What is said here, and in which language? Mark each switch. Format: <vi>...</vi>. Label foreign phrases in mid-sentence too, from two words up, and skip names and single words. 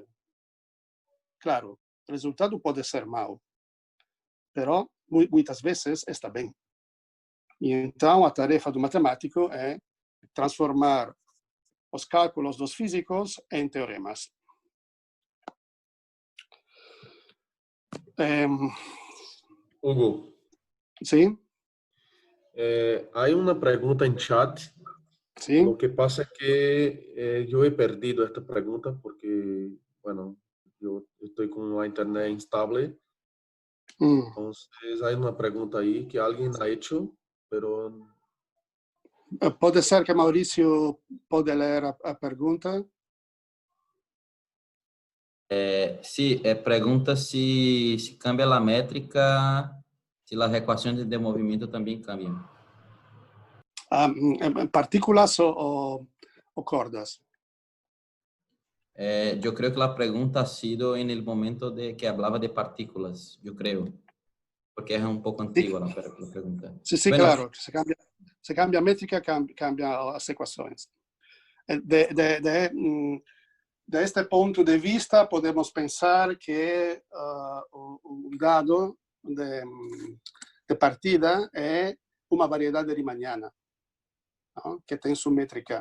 <pt>Claro, o resultado pode ser mau, mas muitas vezes está bem. E então, a tarefa do matemático é transformar os cálculos dos físicos em teoremas. Hugo. Sim?</pt> <es>Hay una pregunta en chat. Sí. Lo que pasa es que yo he perdido esta pregunta porque, bueno, yo estoy con la internet instable. Entonces hay una pregunta ahí que alguien ha hecho, pero...</es> <pt>Pode ser que Maurício pode ler a pergunta?</pt> <es>Sí, pregunta si cambia la métrica, si las ecuaciones de movimiento también cambian.</es> <pt>Partículas o cordas?</pt> <es>Yo creo que la pregunta ha sido en el momento de que hablaba de partículas, yo creo, porque es un poco antigua la pregunta. Sí, bueno, claro, se cambia</es> <pt>a métrica,</pt> <es>cambia</es> <pt>as equações. De este ponto de vista, podemos pensar que o dado de partida é uma variedade riemanniana, que tem sua métrica.</pt>